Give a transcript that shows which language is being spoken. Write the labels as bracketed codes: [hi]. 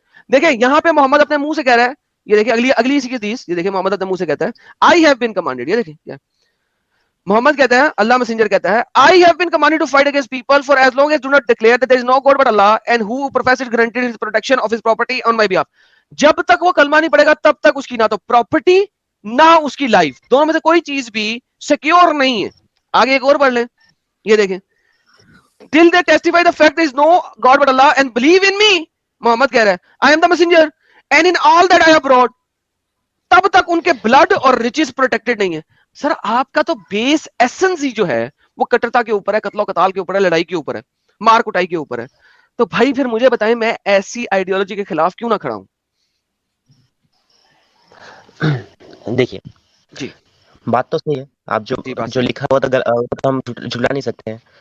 [hi] देखिए यहाँ पे मोहम्मद अपने मुंह से कह रहा है, ये देखिए अगली अगली इसी की हदीस, ये देखिए मोहम्मद अपने मुंह से कहता है [en] I have been commanded, [hi] ये देखिए क्या मोहम्मद कहता है, अल्लाह मैसेंजर कहता है [en] I have been commanded to fight against people for as long as do not declare that there is no god but Allah and who professes granted his protection of his property on my behalf. [hi] जब तक वो कलमा नहीं पड़ेगा तब तक उसकी ना तो प्रॉपर्टी ना उसकी लाइफ, दोनों में से कोई चीज भी सिक्योर नहीं है। आगे एक और पढ़ लें, ये देखें, [en] till they testify the fact there is no God but Allah and believe in me, [hi] Mohammad कह रहा है [en] I am the messenger and in all that I have brought, [hi] तब तक उनके ब्लड और रिचेस प्रोटेक्टेड नहीं है। सर आपका तो बेस एसेंस ही जो है वो कट्टरता के ऊपर है, कत्लो कताल के ऊपर है, लड़ाई के ऊपर है, मार कुटाई के ऊपर है। तो भाई फिर मुझे बताएं मैं ऐसी आइडियोलॉजी के खिलाफ क्यों ना खड़ा हूं? देखिए जी, बात तो सही है, आप जो लिखा हुआ तो हम झुला नहीं सकते हैं